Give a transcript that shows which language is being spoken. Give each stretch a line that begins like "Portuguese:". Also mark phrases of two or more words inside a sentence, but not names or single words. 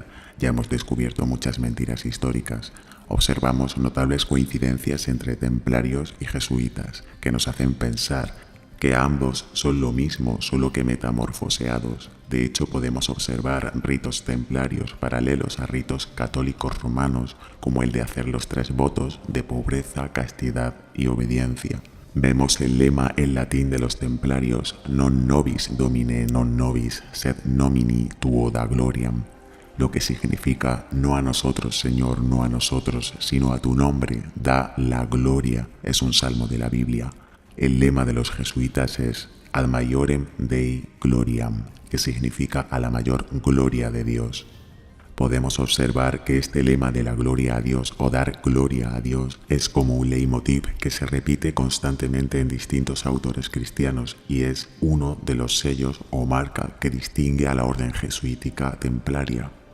Spanish: Ya hemos descubierto muchas mentiras históricas. Observamos notables coincidencias entre templarios y jesuitas, que nos hacen pensar que ambos son lo mismo, solo que metamorfoseados. De hecho, podemos observar ritos templarios paralelos a ritos católicos romanos, como el de hacer los 3 votos de pobreza, castidad y obediencia. Vemos el lema en latín de los templarios:
Latin: non nobis domine non nobis, sed nomini tuo da gloriam,
Spanish: lo que significa: no a nosotros, Señor, no a nosotros, sino a tu nombre, da la gloria. Es un salmo de la Biblia. El lema de los jesuitas es
Latin: ad maiorem Dei gloriam,
Spanish: que significa a la mayor gloria de Dios. Podemos observar que este lema de la gloria a Dios o dar gloria a Dios es como un leitmotiv que se repite constantemente en distintos autores cristianos y es uno de los sellos o marca que distingue a la orden jesuítica templaria.